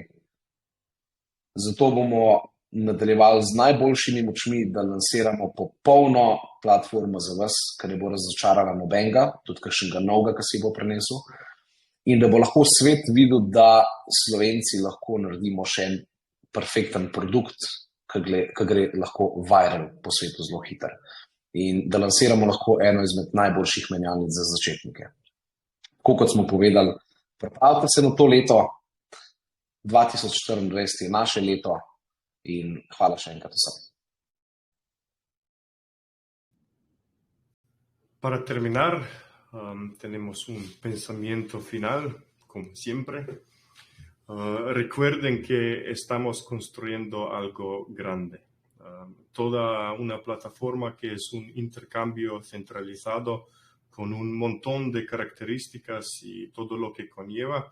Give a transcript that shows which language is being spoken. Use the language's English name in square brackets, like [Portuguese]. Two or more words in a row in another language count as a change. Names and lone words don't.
[Slovenian] Zato bomo nadaljevali z najboljšimi močmi, da lansiramo popolno platformo za vas, ker ne bo razočarala nobenega, tudi kakšnega novega, ki si bo prenesel, in da bo lahko svet videl, da Slovenci lahko naredimo še en perfekten produkt, ki gre lahko viral po svetu zelo hiter. In da lansiramo lahko eno izmed najboljših menjalnic za začetnike. Tako kot smo povedali, pripravite se na to leto, 2024 je naše leto in hvala še enkrat vsem. [Spanish] Para terminar, tenemos un pensamiento final, como siempre. Recuerden que estamos construyendo algo grande. Toda una plataforma que es un intercambio centralizado con un montón de características y todo lo que conlleva.